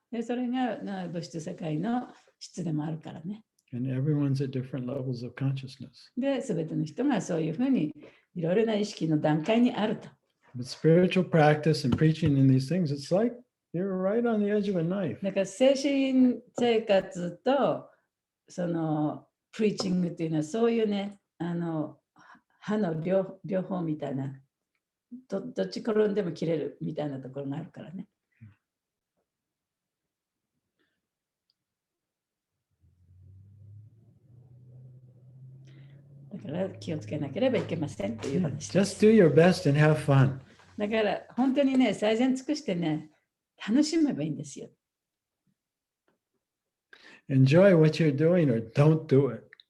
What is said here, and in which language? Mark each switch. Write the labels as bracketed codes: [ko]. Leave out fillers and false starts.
[ja] でそれが物質世界の質でもあるからね。 [en] And everyone's at different levels of consciousness. [ja] で、すべての人がそういうふうにいろいろな意識の段階にあると。 [en] But spiritual practice and preaching in these things, it's like you're right on the edge of a knife. [ja] だから精神生活とそのプリーチングっていうのはそういうね、歯の両方みたいな、どっち転んでも切れるみたいなところがあるからね。だから気をつけなければいけませんという話です。 [en] Just do your best and have fun. [ja] だから本当にね、最善尽くしてね、楽しめばいいんですよ。 [en] Enjoy what you're doing or don't do it.